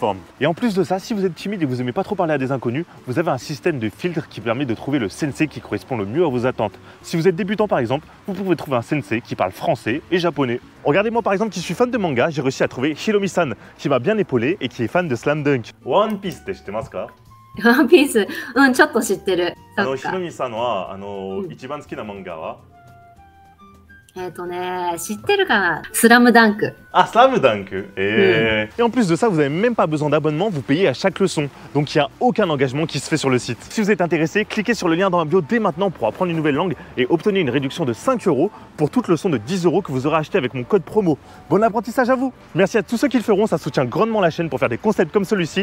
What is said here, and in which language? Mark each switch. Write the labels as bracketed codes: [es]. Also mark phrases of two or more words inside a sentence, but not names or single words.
[fr] Et en plus de ça, si vous êtes timide et que vous n'aimez pas trop parler à des inconnus, vous avez un système de filtre qui permet de trouver le sensei qui correspond le mieux à vos attentes. Si vous êtes débutant par exemple, vous pouvez trouver un sensei qui parle français et japonais. Regardez-moi par exemple qui suis fan de manga, j'ai réussi à trouver Hiromi-san qui m'a bien épaulé et qui est fan de Slam Dunk. One Piece, tu sais quoi? [ja] One Piece, ちょっと知ってる。 Hiromi-san wa, 一番好きなmanga wa? 知ってるかなスラムダンク。 [fr] Ah, Slam Dunk. Et en plus de ça, vous n'avez même pas besoin d'abonnement, vous payez à chaque leçon. Donc il n'y a aucun engagement qui se fait sur le site. Si vous êtes intéressé, cliquez sur le lien dans ma bio dès maintenant pour apprendre une nouvelle langue et obtenez une réduction de 5 € pour toute leçon de 10 € que vous aurez acheté avec mon code promo. Bon apprentissage à vous. Merci à tous ceux qui le feront, ça soutient grandement la chaîne pour faire des concepts comme celui-ci.